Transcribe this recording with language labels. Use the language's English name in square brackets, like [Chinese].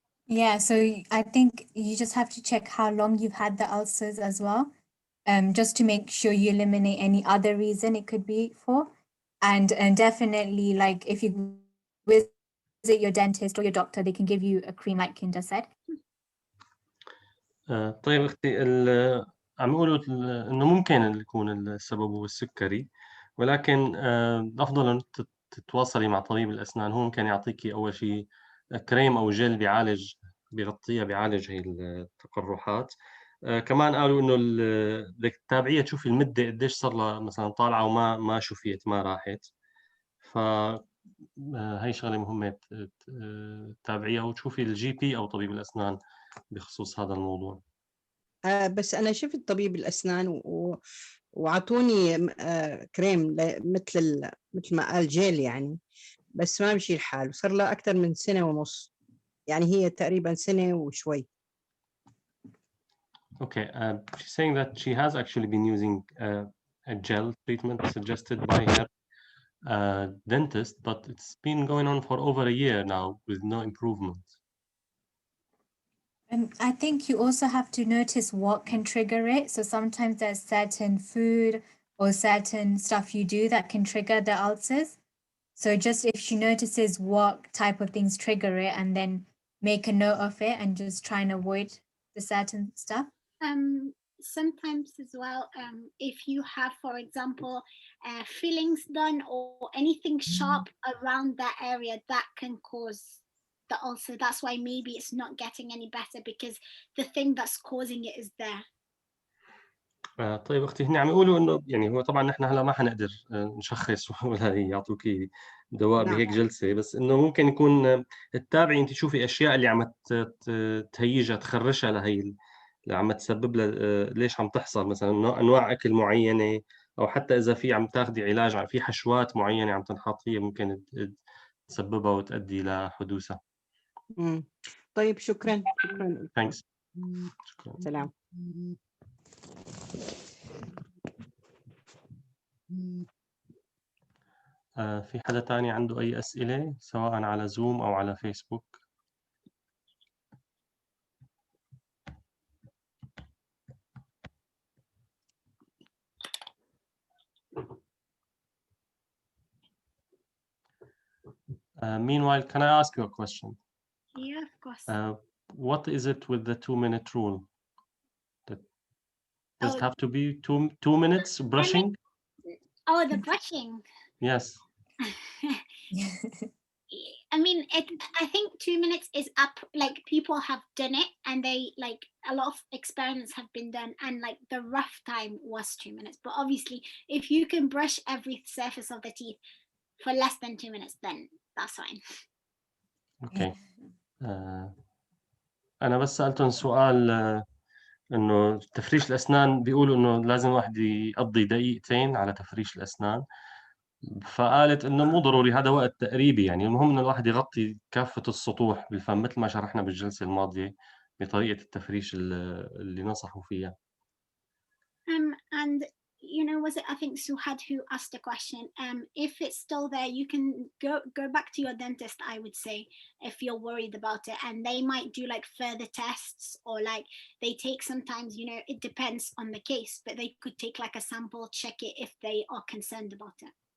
[English] Yeah, so I think you just have to check how long you've had the ulcers as well, just to make sure you eliminate any other reason it could be for. And definitely, like, if you visit your dentist or your doctor, they can give you a cream like Kinder said. [Arabic] طيب أختي، عم يقولوا إنه ممكن يكون السبب هو السكري، ولكن الأفضل إن تتواصلي مع طبيب الأسنان. هو ممكن يعطيكي أول شيء كريم أو جل بيعالج هي التقرحات. كمان قالوا إنه بدك تتابعيها، تشوفي المدة قديش صار لها مثلا طالعة وما شفيت، ما راحت. هي شغلة مهمة تتابعيها وتشوفي الجي بي أو طبيب الأسنان بخصوص هذا الموضوع. بس أنا شفت طبيب الأسنان وعطوني كريم مثل ما قال جيل يعني، بس ما مشي الحال، وصار له أكثر من سنة ونص، يعني هي تقريبا سنة وشوي. [English] Okay, she's saying that she has actually been using a gel treatment suggested by her dentist, but it's been going on for over a year now with no improvement. I think you also have to notice what can trigger it. So sometimes there's certain food or certain stuff you do that can trigger the ulcers. So just if she notices what type of things trigger it, and then make a note of it and just try and avoid the certain stuff. Sometimes as well, if you have, for example, fillings done or anything sharp around that area, that can cause the ulcer. That's why maybe it's not getting any better, because the thing that's causing it is there. [Arabic] طيب أختي، هن عم يقولوا إنه يعني هو طبعا نحن هلا ما حنقدر نشخص ولا يعطوكي دواء بهيك جلسة، بس إنه ممكن يكون تتابعي أنت تشوفي أشياء اللي عم تهيجها تخرشها لهي اللي عم تسبب لها ليش عم تحصل، مثلا أنواع أكل معينة، أو حتى إذا في عم تاخدي علاج في حشوات معينة عم تنحط، هي ممكن تسببها وتؤدي لحدوثها. طيب شكرا. [English] Thanks. [Arabic] شكرا. سلام. في حدا تاني عنده أي أسئلة سواء على زوم أو على فيسبوك؟ [English] Meanwhile, can I ask you a question? Yeah, of course. What is it with the 2-minute rule? Does it have to be two minutes brushing? Oh, the brushing. Yes. I mean, I think 2 minutes is up. Like, people have done it, and they a lot of experiments have been done, and the rough time was 2 minutes. But obviously, if you can brush every surface of the teeth for less than 2 minutes, then that's fine. Okay. [Arabic] أنا بس سألتهم سؤال، إنه تفريش الأسنان بيقولوا إنه لازم الواحد يقضي دقيقتين على تفريش الأسنان، فقالت إنه مو ضروري، هذا وقت تقريبي يعني، المهم إنه الواحد يغطي كافة السطوح بالفم مثل ما شرحنا بالجلسة الماضية بطريقة التفريش اللي نصحوا فيها. [English] And you know was it, I think Suhad who asked a question. If it's still there, you can go back to your dentist, I would say, if you're worried about it, and they might do like further tests, or like they take sometimes, you know, it depends on the case, but they could take like a sample, check it if they are concerned about it.